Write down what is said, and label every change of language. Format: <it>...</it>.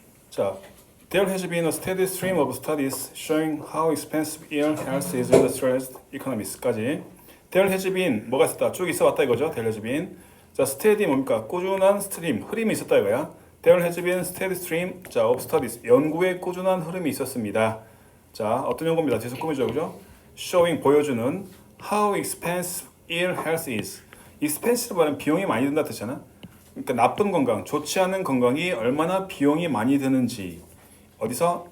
<en>자, There has been a steady stream of studies showing how expensive ill health is industrialized economics까지. There has been</en> <ko>뭐가 있었다? 쭉 있어왔다 이거죠.</ko> <en>There has been.</en> <ko>자, steady 뭡니까? 꾸준한 스트림, 흐름이 있었다 이거야.</ko> <en>There has been steady stream, 자, of studies,</en> <ko>연구의 꾸준한 흐름이 있었습니다. 자, 어떤 연구입니다. 계속 꾸미죠, 그죠?</ko> <en>Showing</en> <ko>보여주는</ko> <en>how expensive ill health is.</en> <ko>expensive 말은 비용이 많이 든다 뜻이잖아. 그러니까 나쁜 건강, 좋지 않은 건강이 얼마나 비용이 많이 드는지. 어디서?</ko>